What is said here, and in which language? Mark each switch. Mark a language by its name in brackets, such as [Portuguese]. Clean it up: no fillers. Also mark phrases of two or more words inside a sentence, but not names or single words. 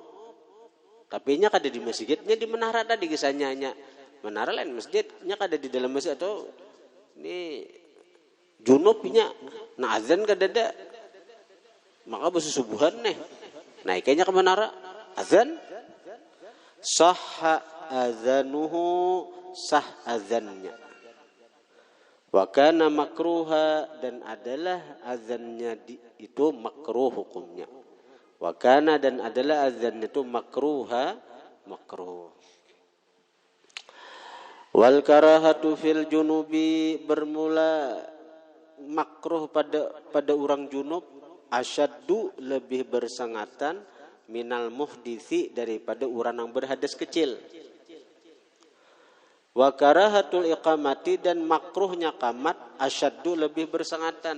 [Banjar] Tapi nya kada di masjidnya di menara tadi kisahnya menara lain masjidnya kada di dalam masjid atau ini junubnya nah azan kada ada maka bersubuhan naiknya ke menara azan [Arabic] صح أذانه [Banjar] sah azannya [Arabic] وكان مكروها [Banjar] dan adalah azannya itu makruh hukumnya. [Malay] Wakana dan adalah azan itu makruh. [Arabic] والكراهة في الجنب [Malay] bermula makruh pada orang junub asyaddu lebih bersangatan [Arabic] من المحدث [Malay] daripada orang yang berhadas kecil. [Arabic] وكراهة الإقامة [Malay] dan makruhnya qamat asyaddu lebih bersangatan.